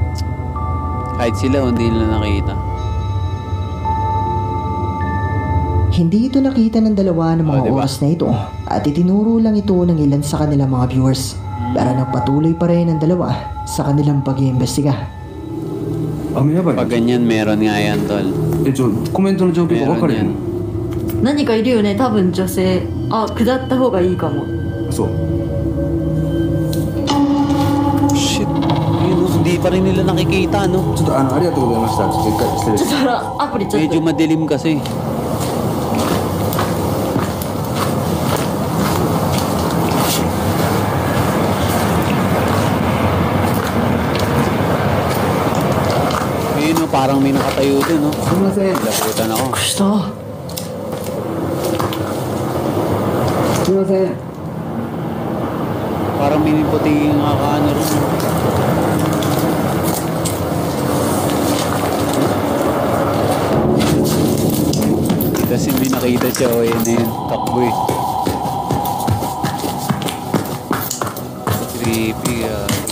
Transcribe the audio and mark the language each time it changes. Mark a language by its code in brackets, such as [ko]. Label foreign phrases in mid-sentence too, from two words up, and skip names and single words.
[tl] Kahit sila, hindi nila nakita. Hindi ito nakita ng dalawa ng mga diba? oras na ito at itinuro lang ito ng ilan sa kanilang mga viewers. Pero nagpatuloy pa rin ang dalawa sa kanilang pag-iimbestiga. [ja] 雨やばいな [tl] Pag ganyan, meron nga yan, tol. [ja] コメントの状況が分かれへん何かいるよね多分女性。あ、下った方がいいかも。そう [en] Shit. [tl] Ayun, no, hindi pa rin nila nakikita, no? [ja] ちょっとありがとうございましたちょっと一回失礼しちょっとほらアプリちょっ [tl] Medyo [ja] と。 [tl] madilim kasi. Ayun, no, parang may nakatayo dun, no? [ja] すみません [tl] Labutan ako. [ja] どうした？すみません [tl] Parang may puti yung nakakaano rin. Tapos hindi nakita siya, o yun na yun, takbo eh. [en] Creepy ah.